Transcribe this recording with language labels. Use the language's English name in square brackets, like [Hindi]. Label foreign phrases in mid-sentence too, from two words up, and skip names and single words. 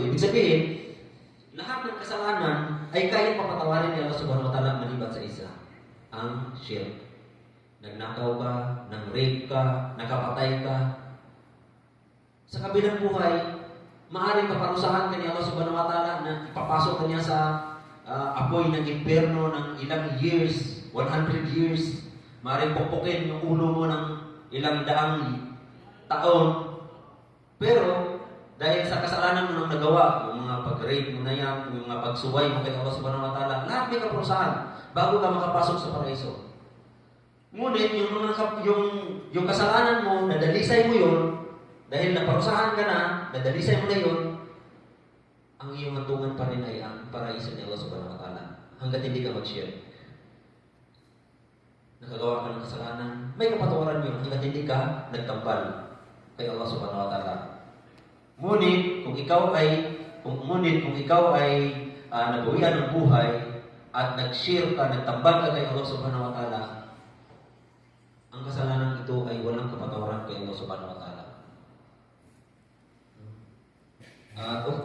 [Filipino] Ibig sabihin, lahat ng kasalanan ay kayang papatawarin ni Allah [Arabic] سبحانه وتعالى [Filipino] maliban sa isa, ang shirk. nagnakaw ka, nang-rape ka, nakapatay ka, sa kabilang buhay, maaaring kaparusahan ka ni Allah [Arabic] سبحانه وتعالى [Filipino] na ipapasok ka niya sa apoy ng impyerno ng ilang years, 100 years. Maaaring pukpukin yung ulo mo ng ilang daang taon. Pero, dahil sa kasalanan mo nang nagawa, yung mga pag-rape mo na yan, yung mga pagsuway mo kay Allah [Arabic] سبحانه وتعالى, [Filipino] lahat may kaparusahan bago ka makapasok sa paraiso. Ngunit, yung kasalanan mo, nadalisay mo yun, dahil naparusahan ka na, nadalisay mo na yun, ang iyong hantungan pa rin ay ang paraiso ni Allah [Arabic] سبحانه وتعالى. [Filipino] Hanggat hindi ka mag-share. Nakagawa ka ng kasalanan, may kapatawaran yun hanggat hindi ka nagtambal kay Allah [Arabic] سبحانه وتعالى. [Filipino] Ngunit, kung ikaw ay nagawian ng buhay at nag-share ka, nagtambal ka kay Allah [Arabic] سبحانه وتعالى, [Filipino] ang kasalanan ito ay walang kapatawaran kay Allah [Arabic] سبحانه وتعالى.